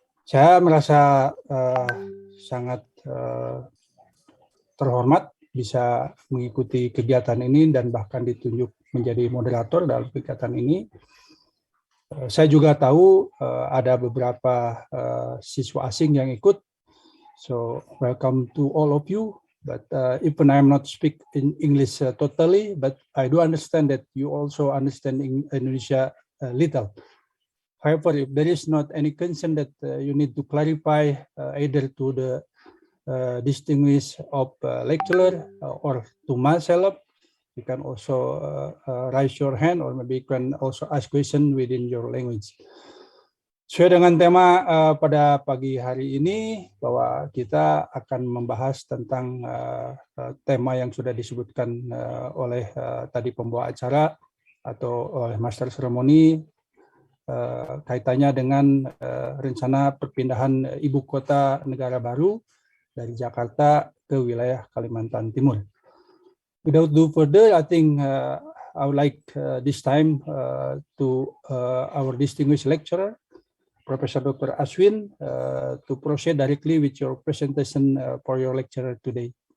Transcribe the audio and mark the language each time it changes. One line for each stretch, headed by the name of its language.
Indonesian: Saya merasa sangat terhormat bisa mengikuti kegiatan ini dan bahkan ditunjuk menjadi moderator dalam kegiatan ini. Saya juga tahu ada beberapa siswa asing yang ikut.
English: So welcome to all of you. But even I am not speak in English totally, but I do understand that you also understand Indonesia little. However, if there is not any concern that you need to clarify either to the distinguished of lecturer or to myself, you can also raise your hand or maybe you can also ask question within your language.
Indonesian: Sesuai dengan tema pada pagi hari ini, bahwa kita akan membahas tentang tema yang sudah disebutkan oleh tadi pembawa acara atau oleh Master Seremoni, kaitannya dengan rencana perpindahan ibu kota negara baru dari Jakarta ke wilayah Kalimantan Timur.
English: Without do further, I think I would like this time to our distinguished lecturer, Professor Dr. Aswin, to proceed directly with your presentation for your lecture today.